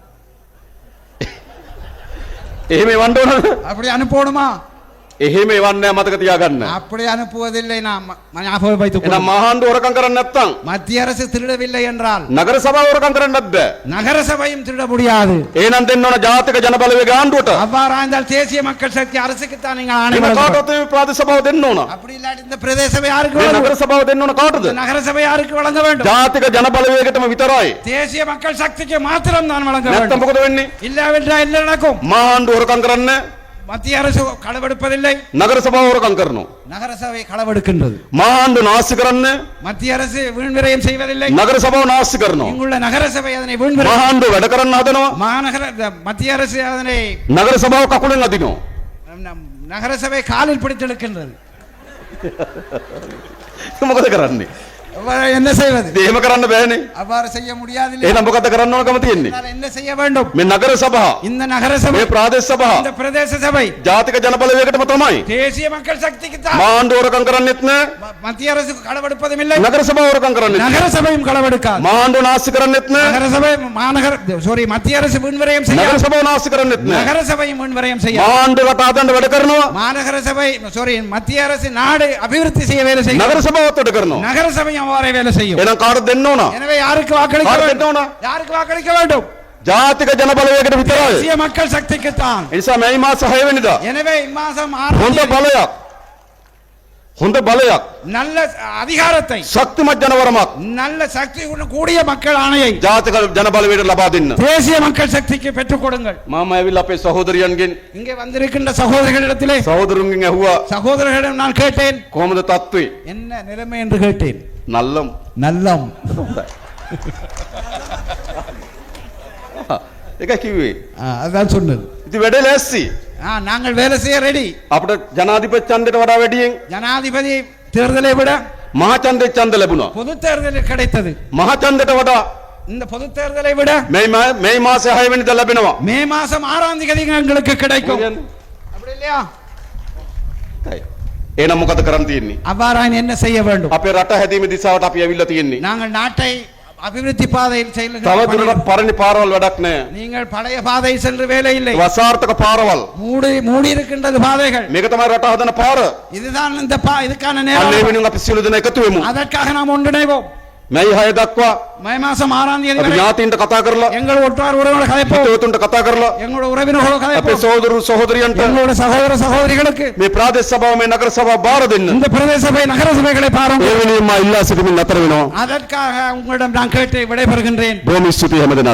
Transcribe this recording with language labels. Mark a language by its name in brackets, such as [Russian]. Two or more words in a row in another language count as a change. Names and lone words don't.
[Sinhala] එහෙම එවන්න ඕනද? [Tamil] அப்படி அனுப்பணுமா? [Sinhala] එහෙම එවන්නේ නැහැ මතක තියාගන්න. [Tamil] அப்படி அனுப்புவதில்லை. நாம் ஞாபகம் வைத்துக் [Sinhala] එහෙනම් [Tamil] கொள்ளும். [Sinhala] මහාණ්ඩුව හොරකම් කරන්නේ නැත්නම් [Tamil] மத்திய அரசு திருடவில்லை என்றால் [Sinhala] නගර සභාව හොරකම් කරන්නත් බෑ. [Tamil] நகர சபையும் திருட முடியாது. [Sinhala] එහෙනම් දෙන්න ඕන ජාතික ජනබලවේග ආණ්ඩුවට. [Tamil] அவ்வாறாய்ந்தால் தேசிய மக்கள் சக்தி அரசுக்கு தான் நீங்கள் ஆணை [Sinhala] එහෙනම් [Tamil] வழங்க வேண்டும். [Sinhala] කාටවත් මේ ප්‍රාදේශ සභාව දෙන්න ඕන. [Tamil] அப்படி இல்லாட்டி இந்த பிரதேச சபை யாருக்கு [Sinhala] මේ [Tamil] வழங்க [Sinhala] නගර [Tamil] வேண்டும்? [Sinhala] සභාව දෙන්න ඕන කාටද? [Tamil] இந்த நகர சபை யாருக்கு வழங்க வேண்டும்? [Sinhala] ජාතික ජනබලවේගයටම විතරයි. [Tamil] தேசிய மக்கள் சக்திக்கு மாத்திரம் தான் வழங்க [Sinhala] නැත්නම් [Tamil] வேண்டும். [Sinhala] මොකද වෙන්නේ? [Tamil] இல்லாவிட்டால் என்ன நடக்கும்? [Sinhala] මහාණ්ඩුව හොරකම් කරන්නේ [Tamil] மத்திய அரசு களவெடுப்பதில்லை, [Sinhala] නගර සභාව හොරකම් කරනවා. [Tamil] நகர சபை களவெடுக்கின்றது. [Sinhala] මහාණ්ඩුව නාස්ති කරන්නේ [Tamil] மத்திய அரசு வீண் விரயம் செய்வதில்லை, [Sinhala] නගර සභාව නාස්ති කරනවා. [Tamil] இங்குள்ள நகர சபை அதனை வீண் விரயம் [Sinhala] මහාණ්ඩුව වැඩ කරන්න හදනවා. [Tamil] மாநகர மத்திய அரசு அதனை [Sinhala] නගර සභාව කකුලෙන් අදිනවා. [Tamil] நகர சபை காலில் பிடித்தெடுக்கின்றது. [Sinhala] මොකද කරන්නේ? [Tamil] என்ன செய்வது? [Sinhala] එහෙම කරන්න බෑනේ. [Tamil] அவ்வாறு செய்ய முடியாது. [Sinhala] එහෙනම් මොකද කරන්න ඕනකම තියෙන්නේ? [Tamil] என்ன செய்ய வேண்டும்? [Sinhala] මේ නගර සභා, [Tamil] இந்த நகர சபை, [Sinhala] මේ ප්‍රාදේශ සභා [Tamil] இந்த பிரதேச சபை [Sinhala] ජාතික ජනබලවේගයටම තමයි. [Tamil] தேசிய மக்கள் சக்திக்கு தான். [Sinhala] මහාණ්ඩුව හොරකම් කරන්නේත් නෑ. [Tamil] மத்திய அரசு களவெடுப்பதும் இல்லை, [Sinhala] නගර සභාව හොරකම් කරන්නේත් නෑ. [Tamil] நகர சபையும் களவெடுக்காது. [Sinhala] මහාණ්ඩුව නාස්ති කරන්නේත් නෑ. [Tamil] நகர சபை மாநகர மத்திய அரசு வீண் விரயம் [Sinhala] නගර [Tamil] செய்யாது, [Sinhala] සභාව නාස්ති කරන්නේත් නෑ. [Tamil] நகர சபையும் வீண் விரயம் செய்யாது. [Sinhala] මහාණ්ඩුව රට හදන්න වැඩ කරනවා. [Tamil] மாநகர சபை மத்திய அரசு நாடு அபிவிருத்தி செய்ய வேலை செய்யும், [Sinhala] නගර සභාවත් වැඩ කරනවා. [Tamil] நகர சபையும் அவ்வாறே வேலை செய்யும். [Sinhala] එහෙනම් කාටද දෙන්න ඕන? [Tamil] எனவே யாருக்கு வாக்களிக்க [Sinhala] කාටද [Tamil] வேண்டும்? [Sinhala] දෙන්න ඕන? [Tamil] யாருக்கு வாக்களிக்க வேண்டும்? [Sinhala] ජාතික ජනබලවේගයට විතරයි. [Tamil] தேசிய மக்கள் சக்திக்கு தான். [Sinhala] ඒ නිසා මේ මාස 6 වෙනිදා [Tamil] எனவே இம்மாசம் [Sinhala] හොඳ [Tamil] 6 [Sinhala] බලයක්, හොඳ බලයක්, [Tamil] நல்ல அதிகாரத்தை, [Sinhala] ශක්තිමත් ජනවරමක් [Tamil] நல்ல சக்தி கூடிய மக்கள் ஆணையை [Sinhala] ජාතික ජනබලවේගයට ලබා දෙන්න. [Tamil] தேசிய மக்கள் சக்திக்கு பெற்றுக் கொடுங்கள். [Sinhala] මම ඇවිල්ලා අපේ සහෝදරියන්ගෙන් [Tamil] இங்கே வந்திருக்கின்ற சகோதரர்களிடத்திலே [Sinhala] සහෝදරුන්ගෙන් ඇහුවා [Tamil] சகோதரர்களிடம் நான் கேட்டேன், [Sinhala] කොහොමද තත්ත්වේ? [Tamil] என்ன நிலைமை என்று கேட்டேன். නල්ලම්. நல்லம். [Sinhala] ඒක කිව්වේ. [Tamil] அதான் சொன்னது. [Sinhala] ඉතින් වැඩේ ලෑස්ති. [Tamil] நாங்கள் வேலை செய்ய ரெடி. [Sinhala] අපිට ජනාධිපති ඡන්දයට වඩා වැඩියෙන් [Tamil] ஜனாதிபதி தேர்தலை விட [Sinhala] මහා ඡන්දේ ඡන්ද ලැබුණා. [Tamil] பொது தேர்தலில் கிடைத்தது. [Sinhala] මහා ඡන්දයට වඩා [Tamil] இந்த பொது தேர்தலை விட [Sinhala] මේ මාසේ 6 වෙනිදා ලැබෙනවා. [Tamil] மே மாசம் 6ஆம் தேதி எங்களுக்கு கிடைக்கும். அப்படி இல்லையா? [Sinhala] එහෙනම් මොකද කරන්න තියෙන්නේ? [Tamil] அவ்வாறான என்ன செய்ய வேண்டும்? [Sinhala] අපේ රට හැදීමේ දිශාවට අපි ඇවිල්ලා තියෙන්නේ. [Tamil] நாங்கள் நாட்டை அபிவிருத்தி பாதையில் [Sinhala] තව දුරටත් පරණ පාරවල් වැඩක් නැහැ. [Tamil] நீங்கள் பழைய பாதை சென்று வேலை இல்லை. [Sinhala] වසාර්ථක පාරවල්. [Tamil] மூடி இருக்கின்றது பாதைகள். [Sinhala] මේක තමයි රට හදන පාර. [Tamil] இதுதான் இந்த இதுக்கான [Sinhala] අන්න ඒ [Tamil] நேரம். [Sinhala] වෙනුවෙන් අපි සියලු දෙනා එකතු වෙමු. [Tamil] அதற்காக நாம் ஒன்றிணைவோம். [Sinhala] මේ 6 දක්වා [Tamil] மே மாசம் 6ஆம் தேதி [Sinhala] අපි [Tamil] வரை [Sinhala] ඥාතීන්ට කතා කරලා [Tamil] எங்கள் ஒற்றார் உறவினர் கதைப்போம். [Sinhala] හිතවතුන්ට කතා කරලා [Tamil] எங்களோட உறவினர்களோட [Sinhala] අපේ [Tamil] கதைப்போம். [Sinhala] සහෝදරු සහෝදරියන්ට [Tamil] எங்களோட சகோதர சகோதரிகளுக்கு [Sinhala] මේ ප්‍රාදේශ සභාව මේ නගර සභාව බාර දෙන්න. [Tamil] இந்த பிரதேச சபை நகர சபைகளை [Sinhala] ඒ [Tamil] பாருங்கள். [Sinhala] වෙනුවෙන් මා ඉල්ලා සිටිමින් නතර වෙනවා. [Tamil] அதற்காக உங்களிடம் நான் கேட்டு விடைபெறுகின்றேன். [Sinhala] බොහොම ස්තුතියි හැමදෙනාට.